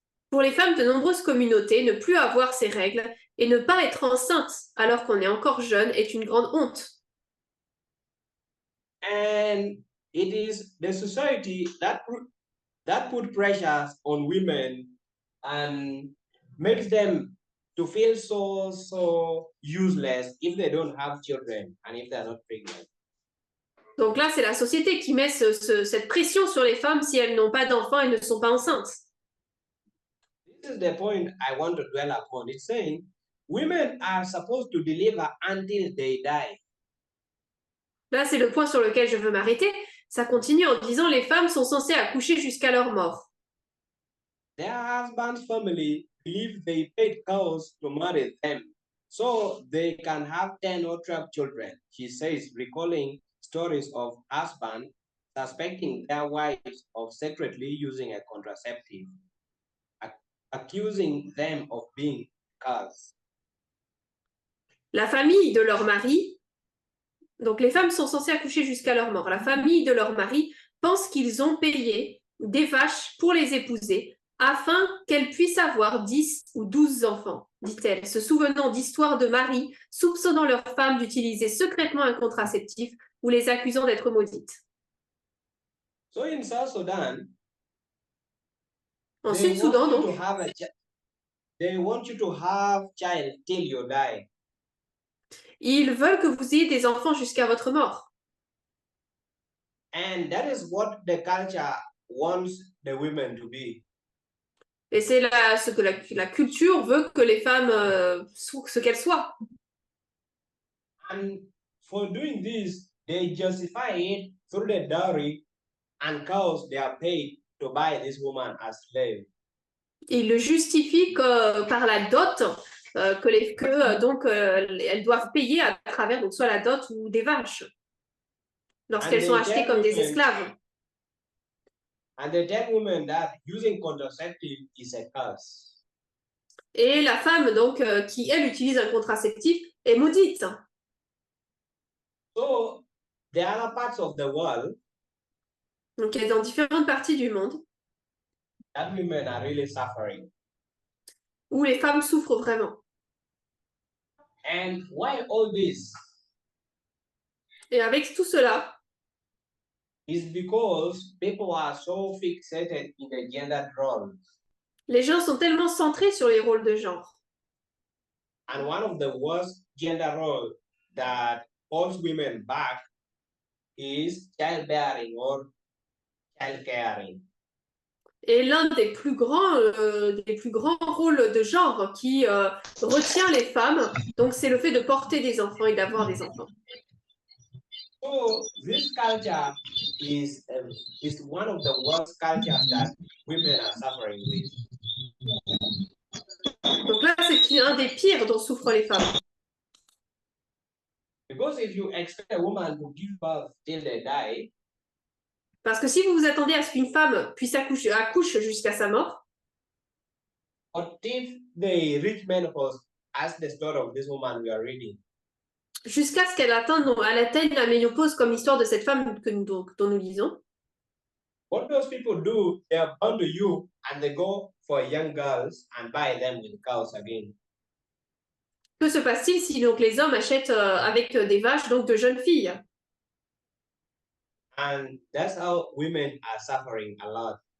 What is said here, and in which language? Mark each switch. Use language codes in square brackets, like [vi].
[fr] Pour les femmes de nombreuses communautés, ne plus avoir ses règles et ne pas être enceinte alors qu'on est encore jeune est une grande honte. [en] And it is the society that put pressures on women and makes them to feel so useless if they don't have children and if they're not pregnant. [fr] Donc là, c'est la société qui met cette pression sur les femmes si elles n'ont pas d'enfants et ne sont pas enceintes. [en] This is the point I want to dwell upon. It's saying women are supposed to deliver until they die. [fr] Là, c'est le point sur lequel je veux m'arrêter. Ça continue en disant les femmes sont censées accoucher jusqu'à leur mort. [en] Their husband's family believe they paid cows to marry them, so they can have 10 or 12 children, she says, recalling stories of husbands suspecting their wives of secretly using a contraceptive, accusing them of being cows. [fr] La famille de leur mari, donc les femmes sont censées accoucher jusqu'à leur mort. La famille de leur mari pense qu'ils ont payé des vaches pour les épouser afin qu'elles puissent avoir 10 ou 12 enfants, dit-elle, se souvenant d'histoires de maris soupçonnant leurs femmes d'utiliser secrètement un contraceptif ou les accusant d'être maudites. [en] So in South Sudan, [fr] En [en] they [fr] Sud-Soudan, [en] want you [fr] donc, [en] to have they want you to have child till you die. [fr] ils veulent que vous ayez des enfants jusqu'à votre mort. [en] And that is what the culture wants the women to be. [fr] Et c'est ce que la culture veut que les femmes soient ce qu'elles soient. [en] And for doing this, they justify it through the dowry and cows they are paid to buy this woman as slave. [fr] Ils le justifient par la dot elles doivent payer à travers donc, soit la dot ou des vaches lorsqu'elles sont achetées comme des esclaves. [en] And they tell women that using contraceptive is a curse. [fr] Et la femme donc qui elle utilise un contraceptif est maudite. [en] So the other parts of the world, [fr] Donc elle est dans différentes parties du monde [en] that women are really suffering. [fr] où les femmes souffrent vraiment. [en] And why all this? [fr] Et avec tout cela, [en] Is because people are so fixated in the gender roles. [fr] les gens sont tellement centrés sur les rôles de genre. [en] And one of the worst gender roles that holds women back is childbearing or child caring. [fr] Et l'un des plus grands rôles de genre qui retient les femmes, donc c'est le fait de porter des enfants et d'avoir des enfants. [en] So this culture is one of the worst cultures that women are suffering with. [fr] Donc là, c'est un des pires dont souffrent les femmes. [en] Because if you expect a woman to give birth till they die, [fr] Parce que si vous vous attendez à ce qu'une femme puisse accouche jusqu'à sa mort, [en] or if they reach menopause, as the story of this woman we are reading, [fr] jusqu'à ce elle atteigne la ménopause, comme l'histoire de cette femme dont nous lisons. [en] What those people do, they are bound to you and they go for young girls and buy them with cows again. [fr] Que se passe-t-il si donc les hommes achètent avec des vaches donc de jeunes filles? [en] And that's how women are suffering a lot.